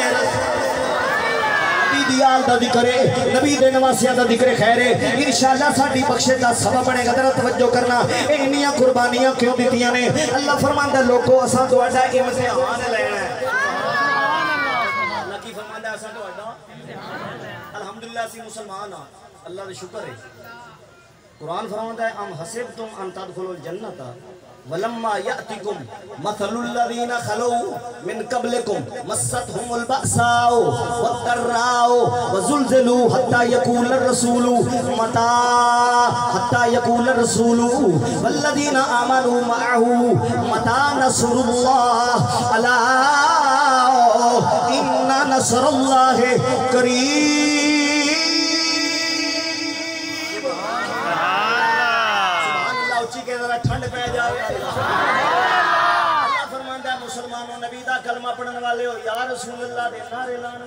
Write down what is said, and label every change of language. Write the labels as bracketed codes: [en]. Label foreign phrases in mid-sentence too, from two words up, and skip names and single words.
[pa] دیال دا ذکر نبی دے نواسیاں دا ذکر خیر ان شاء اللہ ساڈی بخشے دا سبب بنے گا ذرا توجہ کرنا اینیاں قربانیاں کیوں دتیاں نے اللہ فرماندا لوگو اساں تہاڈا امتحان لینا ہے اللہ کی فرماندا اساں تہاڈا الحمدللہ سی مسلمان اللہ دا شکر ہے قرآن فرماندا ہے [ar] أم حسبتم أن تدخلوا الجنة ولما يأتكم مثل الذين خلوا من قبلكم مستهم البأساء والضراء وزلزلوا حتى يقول الرسول متى حتى يقول الرسول والذين آمنوا معه متى نصر الله ألا إن نصر الله قريب [pa] ٹھنڈ پے جائے اللہ فرماندا مسلمانو نبی دا کلمہ پڑھن والے ہو [ar] يا رسول الله [pa] دے نعرے لانے